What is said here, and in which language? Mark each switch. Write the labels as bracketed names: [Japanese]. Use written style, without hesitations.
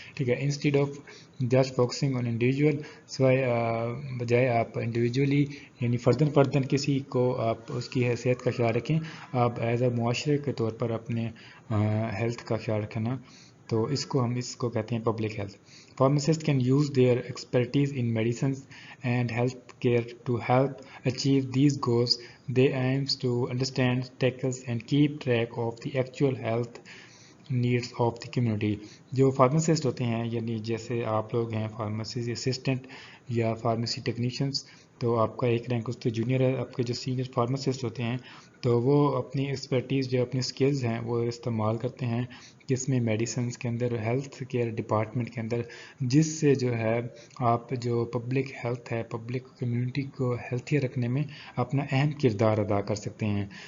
[Hindi] ठीक है, [English] instead of just focusing on individual, [Hindi] सिवाय बजाय आप इंडिविजुअली यानी फ़र्दन किसी को आप उसकी हैसियत का ख्याल रखें, आप एज अ मुआशरे के तौर पर अपने हेल्थ का ख्याल रखना। तो इसको कहते हैं public health. [English] Pharmacists can use their expertise in medicines and healthcare to help achieve these goals. They aims to understand, tackle and keep track of the actual health needs of the community. [Hindi] जो pharmacist होते हैं, यानी जैसे आप लोग हैं pharmacy assistant या pharmacy technicians, तो आपका एक रैंक उससे जूनियर है। आपके जो सीनियर फार्मासिस्ट होते हैं तो वो अपनी एक्सपर्टीज़ जो अपनी स्किल्स हैं वो इस्तेमाल करते हैं किसमें, मेडिसिन के अंदर, हेल्थ केयर डिपार्टमेंट के अंदर, जिससे जो है आप जो पब्लिक हेल्थ है, पब्लिक कम्युनिटी को हेल्थियर रखने में अपना अहम किरदार अदा कर सकते हैं।